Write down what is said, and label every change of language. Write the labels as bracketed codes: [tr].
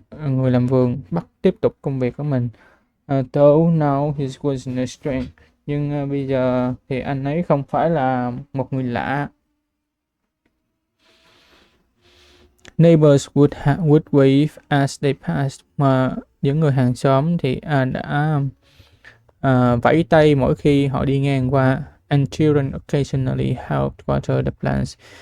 [vi] Người làm vườn tiếp tục công việc của mình. [en] Though now he wasn't a stranger, [vi] nhưng bây giờ thì anh ấy không phải là một người lạ. [en] Neighbors would wave as they passed. [vi] Mà những người hàng xóm thì đã vẫy tay mỗi khi họ đi ngang qua. [en] And children occasionally helped water the plants.